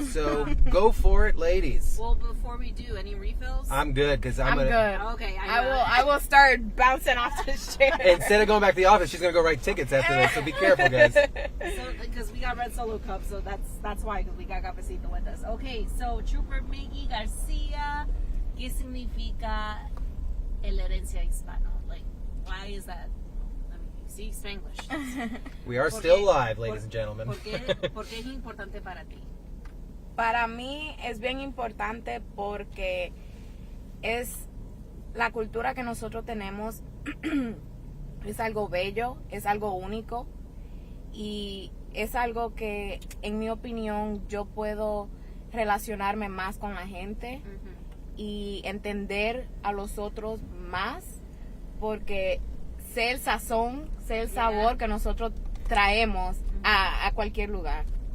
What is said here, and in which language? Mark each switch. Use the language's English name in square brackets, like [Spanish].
[English] So go for it, ladies. Well, before we do, any refills? I'm good because I'm gonna. good. Okay, I will start bouncing off the chair. Instead of going back to the office, she's going to go write tickets after this. So be careful, guys. So, because we got red solo cups, so that's why, because we got cafecito with us. Okay, so [Spanish] Trooper Miggy Garcia, ¿qué significa el herencia hispano? [English] Like, why is that? I mean, you speak Spanglish. We are still live, ladies and gentlemen. [Spanish] ¿Por qué es importante para ti? Para mí es bien importante porque es la cultura que nosotros tenemos. Es algo bello, es algo único y es algo que, en mi opinión, yo puedo relacionarme más con la gente y entender a los otros más porque sé el sazón, sé el sabor que nosotros traemos a cualquier lugar.